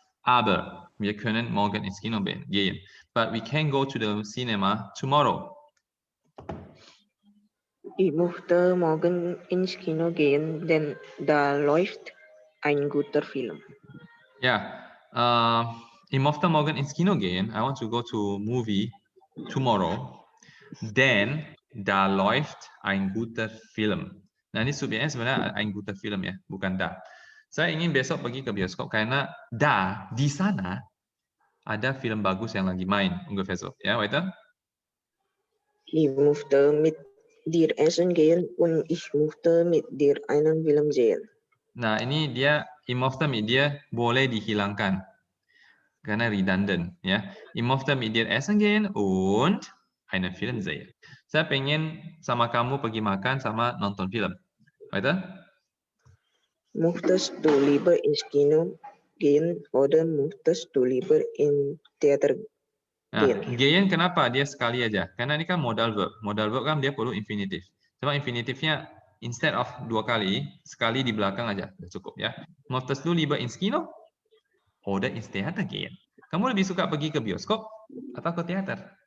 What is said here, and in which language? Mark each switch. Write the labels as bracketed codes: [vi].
[de] Aber wir können morgen ins Kino gehen. [en] But we can go to the cinema tomorrow. [de] Ich möchte morgen ins Kino gehen, denn da läuft ein guter Film. Ja, ich möchte morgen ins Kino gehen. [en] I want to go to movie tomorrow. [de] Denn da läuft ein guter Film. [id] Nah, ini subjeknya sebenarnya [de] ein guter Film [id] ya, bukan da. Saya ingin besok pergi ke bioskop karena di sana ada film bagus yang lagi main. [de] Ungefähr so. Ja, weiter. Ich möchte mit dir essen gehen und ich möchte mit dir einen Film sehen. [id] Nah, ini dia [de] ich möchte mit dir [id] boleh dihilangkan karena redundant ya. [de] Ich möchte mit dir essen gehen und einen Film sehen. [id] Saya pengen sama kamu pergi makan sama nonton film. Weiter? [de] Möchtest du lieber ins Kino gehen oder möchtest du lieber in Theater [id] Nah, gehen kenapa dia sekali aja? Karena ini kan modal verb. Modal verb kan dia perlu infinitif. Cuma infinitifnya instead of dua kali, sekali di belakang aja udah cukup ya. [de] Möchtest du lieber ins Kino oder ins Theater gehen? [id] Kamu lebih suka pergi ke bioskop atau ke teater?